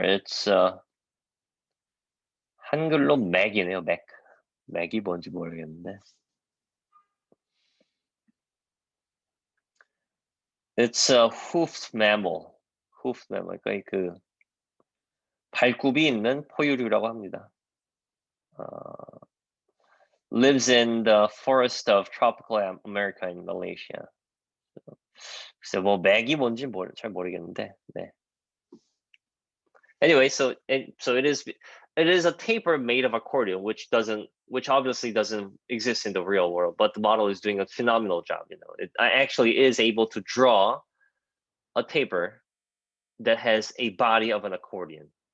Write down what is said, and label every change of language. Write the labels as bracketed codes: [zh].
[ko] It's 한글로 맥이네요, 맥. 맥이 뭔지 모르겠는데. [en] It's a hoofed mammal. Hoofed mammal. [ko] 그러니까 그 발굽이 있는 포유류라고 합니다. [en] Lives in the forest of tropical America in Malaysia. [ko] 글쎄 뭐 맥이 뭔지 잘 모르겠는데. 네. [en] Anyway, so it is a tapir made of accordion, which obviously doesn't exist in the real world, but the model is doing a phenomenal job. It actually is able to draw a tapir that has a body of an accordion.